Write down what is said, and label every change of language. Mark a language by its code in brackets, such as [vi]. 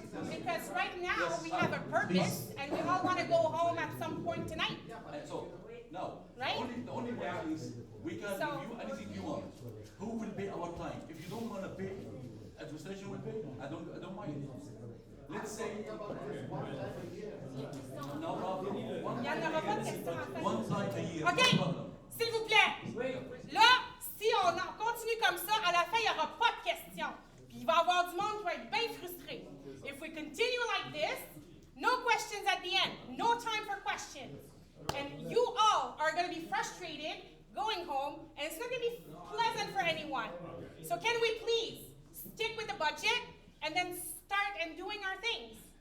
[en] Because right now, we have a purpose, and we all want to go home at some point tonight. And so, now, Right? the only way is we can So- give you anything you want. Who will pay our time? If you don't want to pay, administration will pay. I don't mind. Let's say no problem. [fr] Il n'y en aura pas de questions en fait. [en] One time a year. OK, no problem. [fr] s'il vous plaît. Là, si on en continue comme ça, à la fin, il n'y aura pas de questions. Puis il va y avoir du monde qui va être bien frustré. [en] If we continue like this, no questions at the end. No time for questions. And you all are going to be frustrated going home, and it's not going to be pleasant for anyone. So can we please stick with the budget and then start and doing our things?